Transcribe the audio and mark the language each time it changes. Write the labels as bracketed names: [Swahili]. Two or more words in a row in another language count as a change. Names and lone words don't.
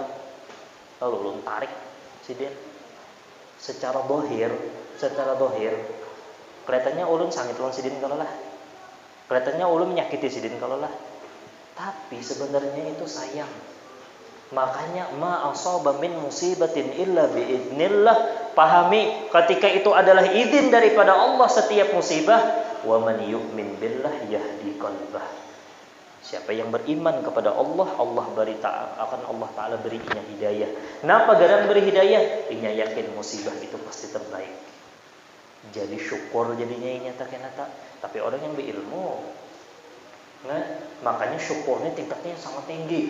[Banjar] Lalu ulun tarik sidin. Secara dohir kelihatannya ulun sangit lawan sidin kalau lah. Kelihatannya ulun menyakiti sidin kalau lah. Tapi sebenarnya itu sayang. [Arabic] Makanya ما أصاب من مصيبة إلا بإذن الله. [Indonesian] Pahami ketika itu adalah izin daripada Allah setiap musibah. [Arabic] ومن يؤمن بالله يهد قلبه. [Banjar] Siapa yang beriman kepada Allah, akan Allah Ta'ala beri inya hidayah. Kenapa garang beri hidayah? Inya yakin musibah itu pasti terbaik. Jadi syukur jadinya inya tak. [Indonesian] Tapi orang yang berilmu, nah, makanya syukurnya tingkatnya sangat tinggi.